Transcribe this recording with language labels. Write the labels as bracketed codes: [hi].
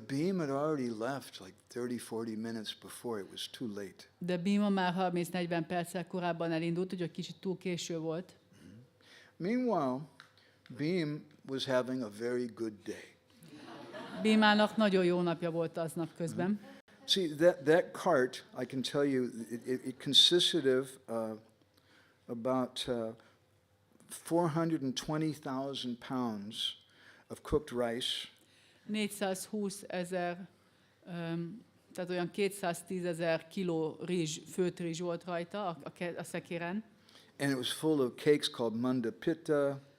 [en] But Beam had already left like 30-40 minutes before it was too late. [hu] De Bíma már 30-40 perccel korábban elindult, úgyhogy kicsit túl késő volt. [en] Meanwhile, Beam was having a very good day. [hu] Bímának nagyon jó napja volt aznap közben. [en] See, that cart, I can tell you, it consisted of about 420,000 pounds of cooked rice, [hu] 420 000, tehát olyan 210 000 kiló rizs, főtt rizs volt rajta a szekéren. [en] and it was full of cakes called manda pitta,